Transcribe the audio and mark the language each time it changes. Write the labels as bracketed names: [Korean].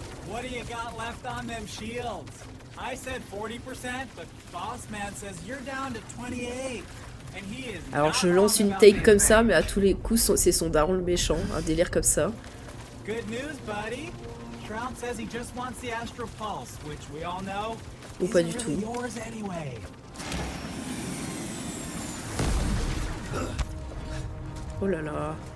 [English] What do you got left on them shields? I said 40%, but Boss Man says you're down to 28. And he is. [French] Alors je lance une take comme ça, mais à tous les coups c'est son daron le méchant, un délire comme ça. [English] Good news, buddy. Shroud says he just wants the Astral Pulse, which we all know. [French] Ou pas du tout. [English] Yours anyway. [French] Oh là là.